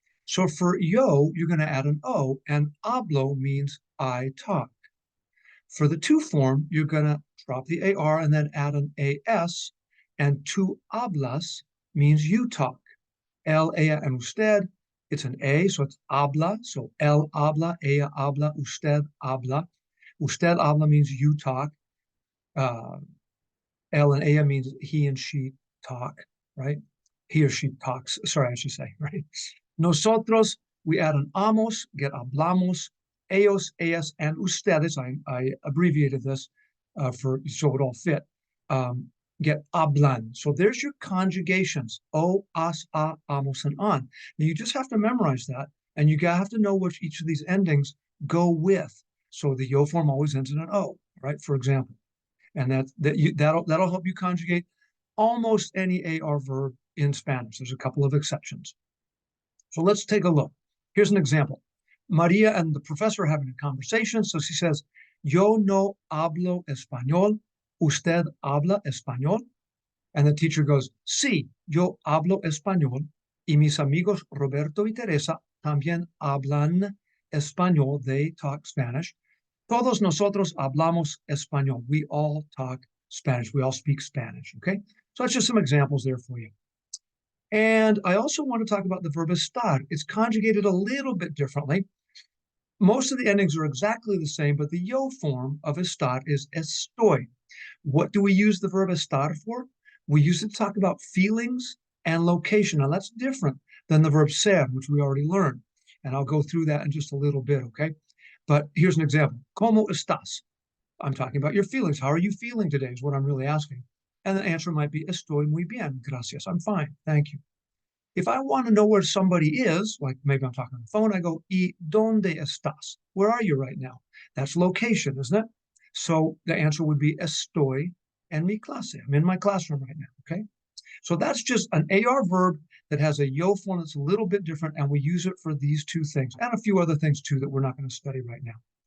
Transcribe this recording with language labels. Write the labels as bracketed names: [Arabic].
[English] So for yo, you're going to add an O, and hablo means I talk. For the to form, you're going to drop the AR and then add an AS, and [Spanish] tu hablas [English] means you talk. El, ella, and usted, it's an A, so it's habla. [Spanish] So él habla, ella habla, usted habla. Usted habla [English] means you talk. Uh, él and ella means he and she talk, right? He or she talks. Sorry, I should say, right? Nosotros, we add an amos, get hablamos. Ellos, ellas, and ustedes, I abbreviated this for so it all fit, get hablan. So there's your conjugations, o, as, a, amos, and on. Now you just have to memorize that, and you have to know which each of these endings go with. So the yo form always ends in an o, right? For example, and that'll help you conjugate almost any AR verb in Spanish. There's a couple of exceptions. So let's take a look. Here's an example. Maria and the professor are having a conversation. So she says, [Spanish] Yo no hablo español. ¿Usted habla español? [English] And the teacher goes, [Spanish] Sí, yo hablo español. Y mis amigos Roberto y Teresa también hablan español. [English] They talk Spanish. [Spanish] Todos nosotros hablamos español. [English] We all talk Spanish. We all speak Spanish. Okay. So that's just some examples there for you. And I also want to talk about the verb estar. It's conjugated a little bit differently. Most of the endings are exactly the same, but the yo form of estar is estoy. What do we use the verb estar for? We use it to talk about feelings and location. Now, that's different than the verb ser, which we already learned. And I'll go through that in just a little bit, okay? But here's an example. [Spanish] ¿Cómo estás? [English] I'm talking about your feelings. How are you feeling today is what I'm really asking. And the answer might be [Spanish] estoy muy bien, gracias. [English] I'm fine, thank you. If I want to know where somebody is, like maybe I'm talking on the phone, I go, [Spanish] ¿Y dónde estás? [English] Where are you right now? That's location, isn't it? So the answer would be [Spanish] estoy en mi clase. [English] I'm in my classroom right now, okay? So that's just an AR verb that has a yo form that's a little bit different, and we use it for these two things and a few other things too that we're not going to study right now.